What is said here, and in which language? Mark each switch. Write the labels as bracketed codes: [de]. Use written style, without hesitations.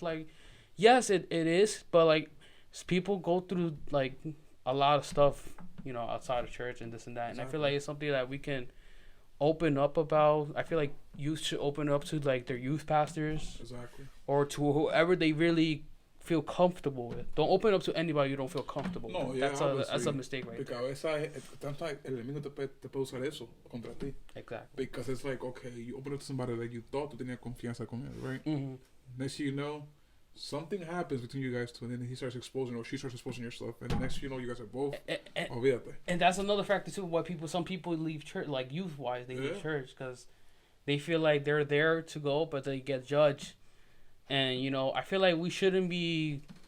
[en] Like, yes, it is, but like people go through like a lot of stuff, outside of church and this and that, and I feel like it's something that we can open up about. I feel like youth should open up to like their youth pastors, or to whoever they really feel comfortable with. Don't open up to anybody you don't feel comfortable with. That's a mistake right there. Because [es] el enemigo te puede usar eso contra ti. [en] Exactly. Because it's like, okay, you open up to somebody that you thought [es] tú tenías confianza con él, [en] right? Mm-hmm. Next thing you know, something happens between you guys two, and then he starts exposing, or she starts exposing your stuff, and the next thing you know, you guys are both [es] olvídate. [en] And that's another factor too, why some people leave church, like youth-wise, they leave church because they feel like they're there to go, but they get judged. And, I feel like we shouldn't be